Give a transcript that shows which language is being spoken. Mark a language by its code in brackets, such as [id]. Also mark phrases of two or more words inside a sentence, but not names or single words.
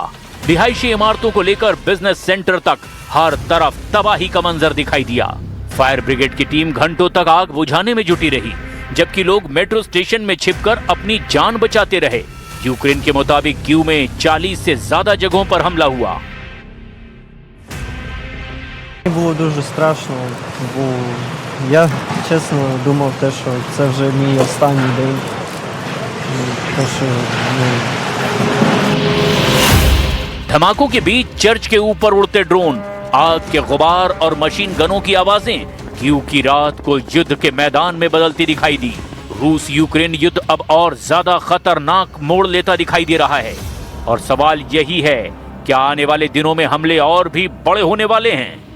[hi] रिहायशी इमारतों को लेकर [en] business center [hi] तक हर तरफ तबाही का मंजर दिखाई दिया। [en] fire brigade [hi] की टीम घंटों तक आग बुझाने में जुटी रही, जबकि लोग [en] metro station [hi] में छिपकर अपनी जान बचाते रहे। यूक्रेन के मुताबिक कीव में 40 से ज्यादा जगहों पर हमला हुआ। [uk] Було дуже страшно, бо я чесно думав те, що це вже мій останній день. То, що, [hi] धमाकों के बीच चर्च के ऊपर उड़ते ड्रोन, आग के गुबार और [en] machine guns [hi] की आवाजें कीव की रात को युद्ध के मैदान में बदलती दिखाई दी। रूस यूक्रेन युद्ध अब और ज्यादा खतरनाक मोड़ लेता दिखाई दे रहा है और सवाल यही है, क्या आने वाले दिनों में हमले और भी बड़े होने वाले हैं?